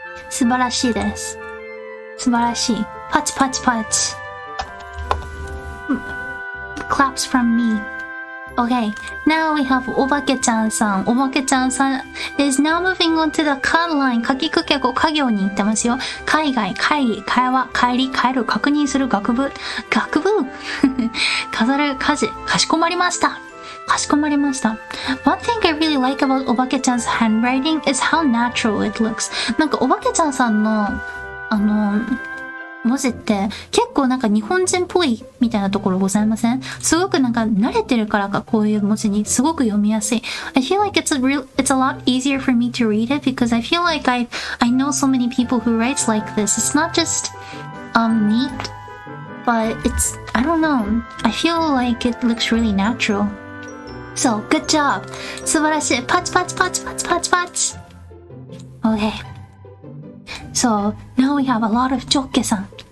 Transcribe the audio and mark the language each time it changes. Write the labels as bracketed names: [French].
[Japanese] 素晴らしいです。素晴らしい。パチパチパチ。 [English] Claps from me.Okay, now we have おばけちゃんさん。おばけちゃんさん is now moving on to the cut line. [Japanese] かきくけこ家業に行ってますよ。海外、会議、会話、帰り、帰る、確認する、学部。学部飾る、家事、かしこまりました。かしこまりました。 [English] One thing I really like about おばけちゃん 's handwriting is how natural it looks. [Japanese] なんかおばけちゃんさんの、文字って結構なんか日本人っぽいみたいなところございません？すごくなんか慣れてるからかこういう文字にすごく読みやすい。 [English] I feel like it's a lot easier for me to read it because I feel like I know so many people who writes like this. It's not just neat, but it's, I don't know. I feel like it looks really natural. So, good job. [Japanese] 素晴らしい。パチパチパチパチパチパチ。 [English] Okay.So now we have a lot of ジョッケさん。